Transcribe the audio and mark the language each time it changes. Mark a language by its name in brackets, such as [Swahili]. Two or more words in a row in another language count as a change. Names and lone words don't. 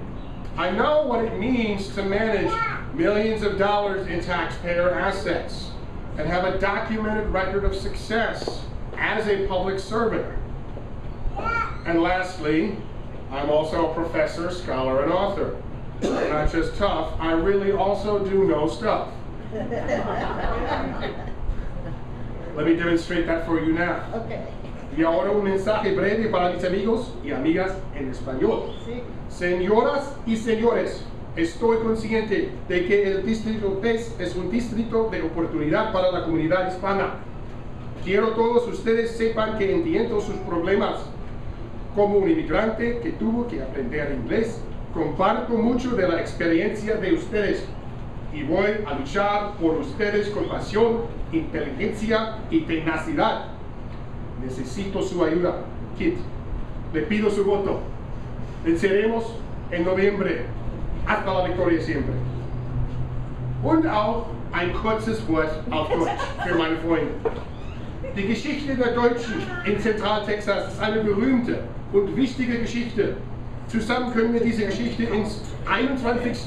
[English] I know what it means to manage millions of dollars in taxpayer assets and have a documented record of success as a public servant. And lastly, I'm also a professor, scholar, and author. I'm not just tough, I really also do know stuff. Let me demonstrate that for you now. Okay. [Spanish] Y ahora un mensaje breve para mis amigos y amigas en español. Sí. Señoras y señores, estoy consciente de que el Distrito 3 es un distrito de oportunidad para la comunidad hispana. Quiero todos ustedes sepan que entiendo sus problemas. Como un inmigrante que tuvo que aprender inglés, comparto mucho de la experiencia de ustedes y voy a luchar por ustedes con pasión, inteligencia y tenacidad. Necesito su ayuda, Kit. Le pido su voto. Venceremos en noviembre. Hasta la victoria siempre. [German] Und auch ein kurzes Wort auf Deutsch für meine Freunde. Die Geschichte der Deutschen in Zentraltexas ist eine berühmte und wichtige Geschichte. Zusammen können wir diese Geschichte ins 21.